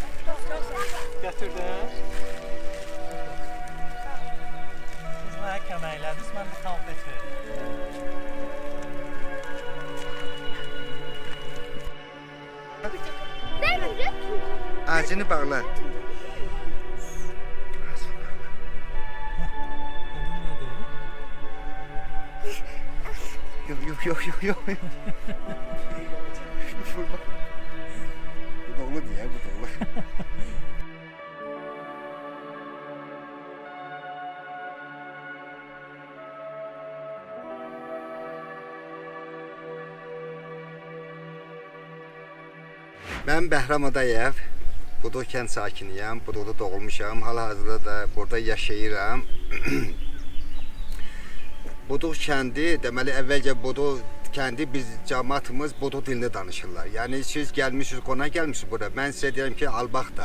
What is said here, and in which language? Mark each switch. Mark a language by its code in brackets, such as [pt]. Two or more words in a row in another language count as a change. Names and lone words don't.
[az] Götürdüm. Siz mənə kömək elədiniz, mən də konfet verdim. Ağzını bağla. Yok. [tr] Bu doğru diye, bu doğru. [az] Ben Bəhram Adayev, Buduq kənd sakiniyəm, Buduqda doğulmuşam, hal-hazırda da burada yaşayıram. Buduq kəndi, deməli əvvəlcə Buduq kəndi biz cəmaatımız Buduq dilini danışırlar. Yəni siz gəlmişsiniz, qonaq gəlmişsiniz bura. Mən sizə deyirəm ki, Albaqda.